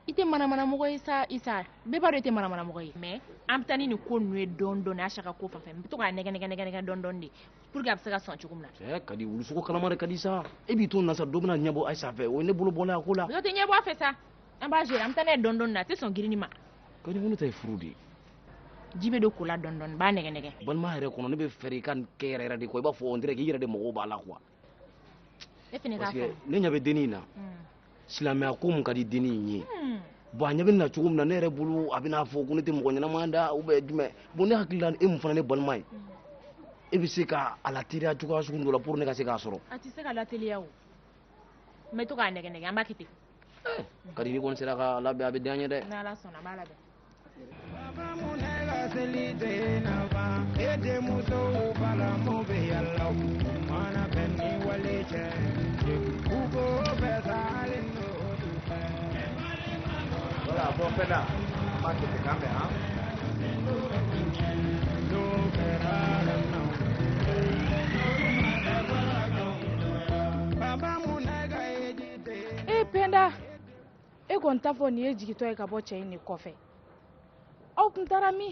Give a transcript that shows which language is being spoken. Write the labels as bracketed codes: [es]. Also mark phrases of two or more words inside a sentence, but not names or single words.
[bm] i tɛ manamana mɔgɔ ye sa Isa bɛɛ b'a dɔn i tɛ manamana mɔgɔ ye mais an bɛ taa ni nin ko ninnu ye dɔɔni dɔɔni Asaka ko fan fɛ n bɛ to k'a nɛgɛ dɔɔni dɔɔni de [fr] pour que [bm] a bɛ se ka sɔn cogo min na. Cɛ ka di wulusogo kalama de ka di sa e b'i to nin na sa dɔ bɛna ɲɛbɔ Ayisa fɛ o ye ne bolo bɔla a ko la. dɔ tɛ ɲɛbɔ a fɛ sa an b'a gérer an bɛ taa n'a ye dɔɔni dɔɔni na a tɛ sɔn girinni ma. ka di ko ne ta ye furu de. ji bɛ don ko la dɔɔni dɔɔni b'a nɛgɛ. balima yɛrɛ kɔnɔ ne bɛ fɛrɛ i ka nin kɛ yɛrɛ yɛrɛ de quoi i b'a fɔ [fr] on dirait [bm] k'i yɛrɛ de mago b'a la quoi. e fana k'a fɔ [fr] parce que [bm] ne ɲɛ bɛ dennin in na silamɛya ko mun ka di dennin in ye bon a ɲɛ bɛ na cogo min na ne yɛrɛ bolo a bɛna fɔ ko ne tɛ mɔgɔ ɲɛnama da [fr] ou bien [bm] jumɛn bon ne hakili la e mun fana ne balima ye e bɛ se ka a lateliya cogoya sugu dɔ la pour ne ka se k'a sɔrɔ. a tɛ se ka lateliya o n bɛ to k'a nɛgɛ an b'a kɛ ten. ka di ni kɔni sera ka labɛn a bɛ diya n ye dɛ. ni Ala sɔnna a b'a labɛn. [fr] Voilà, bon, fait là, pas de caméra. [bm] Penda e kɔni t'a fɔ nin ye jigitɔ ye ka bɔ cɛ in de kɔfɛ aw tun taara min